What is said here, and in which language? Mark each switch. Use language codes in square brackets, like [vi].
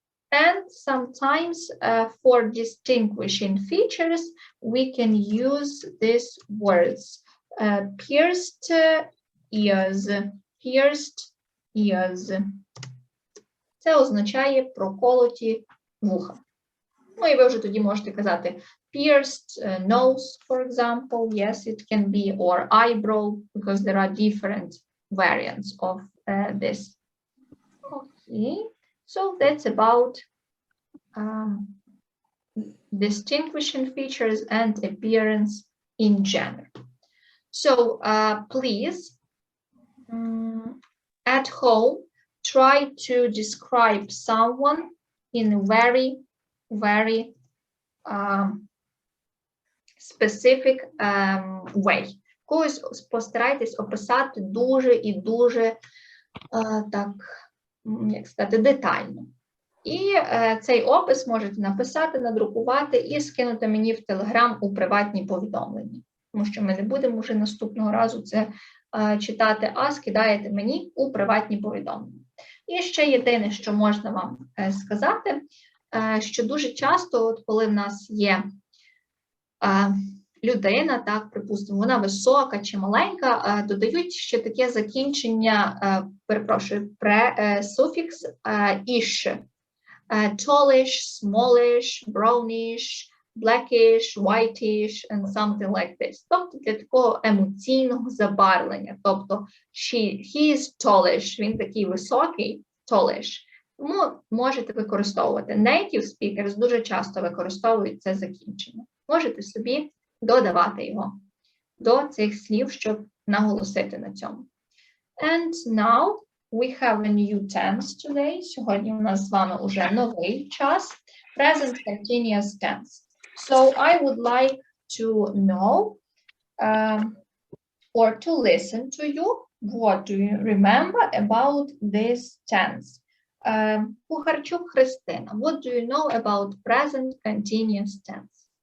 [en] And sometimes for distinguishing features, we can use these words. Pierced ears, pierced ears. [uk] Це означає проколоті вуха. Ну, і ви вже тоді можете казати [en] pierced nose, for example. Yes, it can be, or eyebrow, because there are different variants of this. Okay, so that's about distinguishing features and appearance in general. So please, at home, try to describe someone in a very specific way. [uk] Когось постарайтесь описати дуже і дуже так, як сказати, детально. І цей опис можете написати, надрукувати і скинути мені в Телеграм у приватні повідомлення. Тому що ми не будемо вже наступного разу це читати, а скидаєте мені у приватні повідомлення. І ще єдине, що можна вам сказати, що дуже часто, от коли в нас є людина, так, припустимо, вона висока чи маленька, додають ще таке закінчення, перепрошую, суфікс «ish». Tallish, smallish, brownish, blackish, whitish, and something like this. Тобто для такого емоційного забарвлення. Тобто [en] he is tallish, [uk] він такий високий, tallish. Тому можете використовувати. [en] Native speakers [uk] дуже часто використовують це закінчення. Можете собі додавати його до цих слів, щоб наголосити на цьому. [en] And now we have a new tense today. [uk] Сьогодні у нас з вами уже новий час. [en] Present continuous tense. So I would like to know or to listen to you. What do you remember about this tense? Кухарчук Христина, what do you know about present continuous tense?